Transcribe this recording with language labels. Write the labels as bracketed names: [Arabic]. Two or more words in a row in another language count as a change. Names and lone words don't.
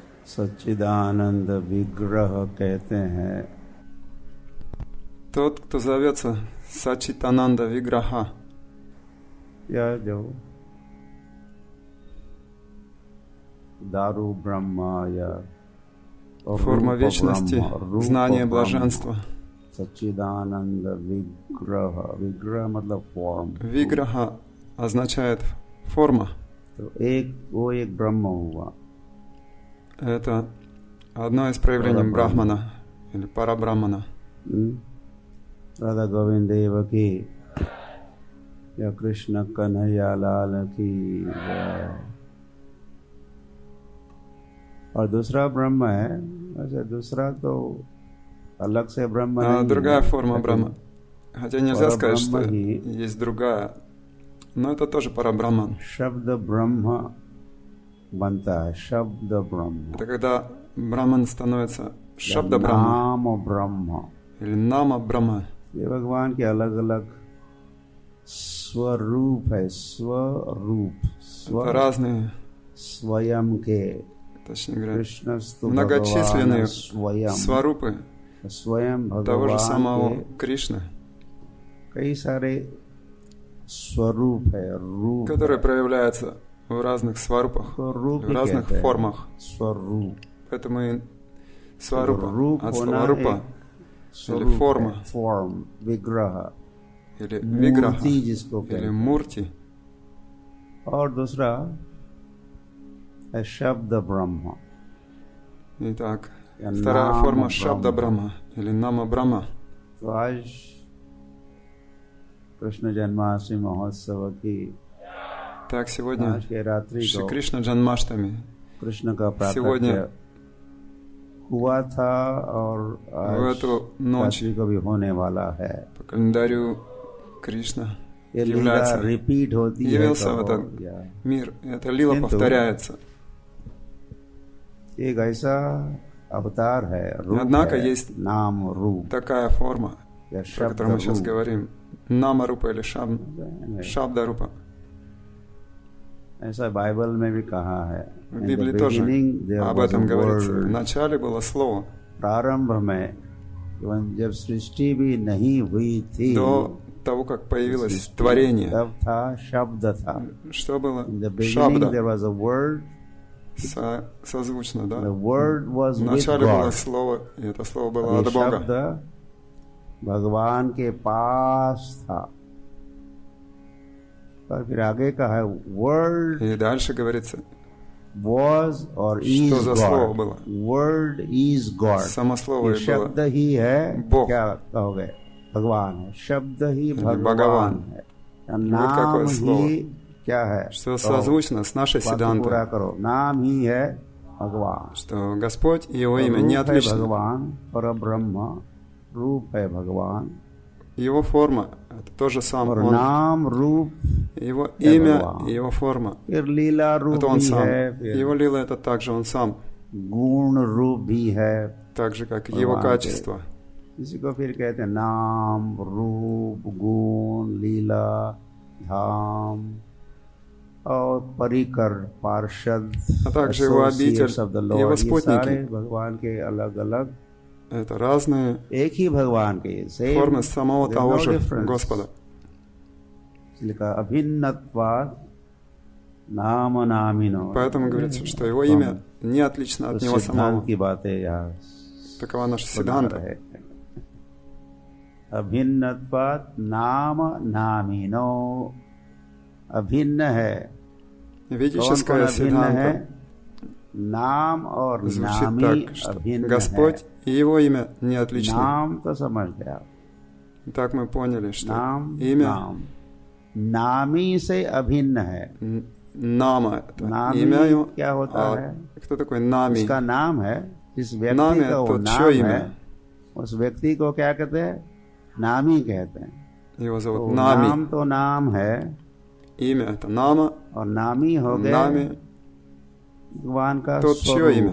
[Hindi] सच्चिदानंद विग्रह कहते हैं। [Russian] Тот, кто зовется Сачитананда Виграха, [Hindi] यह जो दारु ब्रह्मा या [Russian] форма вечности, знание блаженства. [Hindi] सच्चिदानंद विग्रह, विग्रह मतलब फॉर्म। [Russian] Виграха означает форма. [Hindi] तो वो एक ब्रह्म हुआ। [Russian] Это одно из проявлений Брахмана или Парабрахмана. [Hindi] राधा गोविंद देव की या कृष्ण कन्हैया लाल की जय। और दूसरा ब्रह्म है, वैसे दूसरा तो अलग से ब्रह्म नहीं, [Russian] другая форма Брахма. Хотя нельзя сказать, что есть другая, но это тоже Парабрахман. [Hindi] शब्द ब्रह्म बनता है, शब्द ब्रह्म। [Russian] Это когда Брахман становится Шабда Брахма [Hindi] नाम ब्रह्म [Russian] или Нама Брахма. [Hindi] ये भगवान के अलग अलग स्वरूप है। स्वरूप [Russian] Это разные, [Hindi] स्वयं के, [Russian] точнее говоря, [Hindi] कृष्णस्तु [Russian] многочисленные [Hindi] स्वयं, [Russian] сварупы [Hindi] स्वयं [Russian] того же [Hindi] भगवान [Russian] самого [Hindi] के [Russian] Кришны, [Hindi] कई सारे स्वरूप है, रूप [Russian] которые проявляются в разных сварупах, [Hindi] रूप [Russian] в разных формах. [Hindi] स्वरूप। [Russian] Поэтому и сварупа [Hindi] रूप [Russian] от [Hindi] होना [Russian] слова рупа или форма, [Hindi] फॉर्म, विग्रह [Russian] или виграха, [Hindi] मूर्ति जिसको [Russian] или [Hindi] कहते हैं। [Russian] мурти. [Hindi] और दूसरा है शब्द ब्रह्म। [Russian] Итак, [Hindi] या [Russian] вторая [Hindi] नाम [Russian] форма [Hindi] ब्रह्म। [Russian] Шабда Брахма или Нама Брахма. [Hindi] तो आज कृष्ण जन्माष्टमी महोत्सव की [Russian] Так, сегодня [Hindi] आज के रात्रि [Russian] Шри [Hindi] को [Russian] Кришна Джанмаштами. [Hindi] कृष्ण का प्राकट्य [Russian] Сегодня [Hindi] हुआ था और [Russian] в [Hindi] आज [Russian] эту ночь [Hindi] रात्रि को भी होने वाला है। [Russian] по календарю Кришна [Hindi] ये लीला [Russian] является, [Hindi] रिपीट होती है [Russian] явился в [Hindi] तो [Russian] этот мир. И эта лила повторяется. [Hindi] एक ऐसा अवतार है, रूप [Russian] Однако [Hindi] है, [Russian] есть [Hindi] नाम रूप [Russian] такая форма, [Hindi] या [Russian] про которую мы сейчас [Hindi] रूप। [Russian] говорим, Нама Рупа или Шабда Рупа. [Hindi] ऐसा बाइबल में भी कहा है। [Russian] В Библии тоже об этом говорится. Вначале было слово. [Hindi] प्रारंभ में जब सृष्टि भी नहीं हुई थी, [Russian] До того, как появилось творение, [Hindi] तब था शब्द था। [Russian] что было? [English] In the beginning [Russian] Шабда. [English] there was a word. [Russian] Созвучно, да? [English] The word was with [Russian] Вначале [English] God. [Russian] было слово, и это слово было [Hindi] ये [Russian] от Бога. [Hindi] शब्द भगवान के पास था। और फिर आगे का है word [Russian] И दальше говорится, [English] was और is [Russian] что за слово [English] God. [Russian] было? [English] Word is God. [Russian] Само слово [Hindi] ये [Russian] и [Hindi] शब्द [Russian] было. [Hindi] ही है, [Russian] Бог. [Hindi] क्या कहोगे? भगवान है। शब्द ही भगवान भगवान है। [Russian] Вот какое [Hindi] नाम [Russian] слово. [Hindi] ही क्या है? [Russian] Что созвучно с нашей [Hindi] बात पूरा [Russian] Сидантой, [Hindi] करो। नाम ही है भगवान। [Russian] что Господь и Его имя не [Hindi] रूप है [Russian] отлично. [Hindi] भगवान, परब्रह्म रूप है भगवान। [Russian] Его форма – это то же самое. [Hindi] और नाम रूप [Russian] Его [Hindi] है [Russian] имя [Hindi] भगवान। [Russian] и Его форма [Hindi] फिर लीला – रूप [Russian] это Он [Hindi] भी [Russian] сам. [Hindi] है, फिर [Russian] Его лила – это также Он сам, [Hindi] गुण रूप भी है। [Russian] так же, как и Его [Hindi] भगवान [Russian] качество. [Hindi] इसी को फिर कहते हैं नाम रूप गुण लीला धाम और परिकर पार्षद, [Russian] А также Его обитель, [English] associates of the [Russian] Его [Hindi] Lord। ये सारे [Russian] спутники. [Hindi] भगवान के अलग अलग, [Russian] Это разные [Hindi] एक ही भगवान के same, [Russian] формы самого [English] there's [Russian] того [English] no [Russian] же [English] difference। [Russian] Господа. [Hindi] इसलिए कहा [Sanskrit] अभिन्नत्वात् नाम नामिनो। [Russian] Поэтому говорится, что Его имя не отлично от Него [Hindi] सिद्धांत [Russian] самого. [Hindi] की बातें यहाँ [Russian] Такова наша [Hindi] बना [Russian] Сиданта. [Hindi] रहे। [Sanskrit] अभिन्नत्वात् नाम नामिनो। [Hindi] अभिन्न है। कौन [Russian] Ведическая [Hindi] अभिन्न है? [Russian] Сиданта [Hindi] नाम और [Russian] звучит [Hindi] नामी [Russian] так, что [Hindi] अभिन्न [Russian] Господь и Его имя не [Hindi] है। [Russian] отличны. [Hindi] नाम तो समझ गया, [Russian] Так мы поняли, что [Hindi] नाम [Russian] имя [Hindi] नाम नामी से अभिन्न है। [Russian] Нама – это [Hindi] नामी [Russian] имя Его. [Hindi] क्या होता है? [Russian] Кто такой Нами? [Hindi] उसका नाम है, जिस व्यक्ति [Russian] Нами [Hindi] का – वो [Russian] это [Hindi] नाम [Russian] чье [Hindi] है, [Russian] имя? [Hindi] उस व्यक्ति को क्या कहते हैं? नामी कहते हैं। [Russian] Его [Hindi] तो [Russian] зовут Нами. [Hindi] नाम तो नाम है [Russian] Имя – это Нама. [Hindi] और नामी हो गए [Russian] Нами [Hindi] भगवान का [Russian] तो чье [Hindi] स्वरूप [Russian] имя?